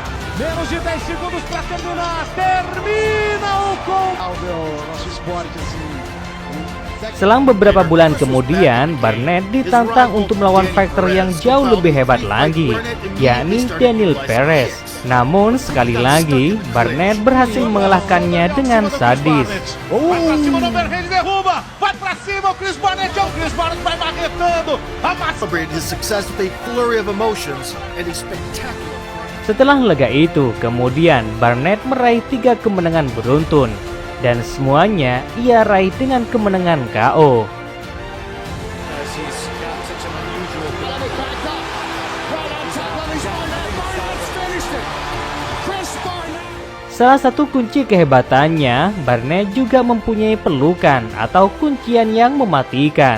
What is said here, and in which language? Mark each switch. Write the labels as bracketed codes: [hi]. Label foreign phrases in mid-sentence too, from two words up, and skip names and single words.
[pt] Menos de 10 segundos para terminar. Termina o nosso esporte assim. [id] Selang beberapa bulan kemudian, Barnett ditantang untuk melawan fighter yang jauh lebih hebat lagi, yakni Daniel Perez. Namun sekali lagi, Barnett berhasil mengalahkannya dengan sadis. [pt] Vai pra cima do overhand, derruba. Vai pra cima o Chris Barnett. Chris Barnett vai marretando. [en] Celebrated his success with a flurry of emotions and a spectacular. [id] Setelah lega itu, kemudian Barnett meraih 3 kemenangan beruntun. Dan semuanya ia raih dengan kemenangan KO. Salah satu kunci kehebatannya, Barnett juga mempunyai pelukan atau kuncian yang mematikan.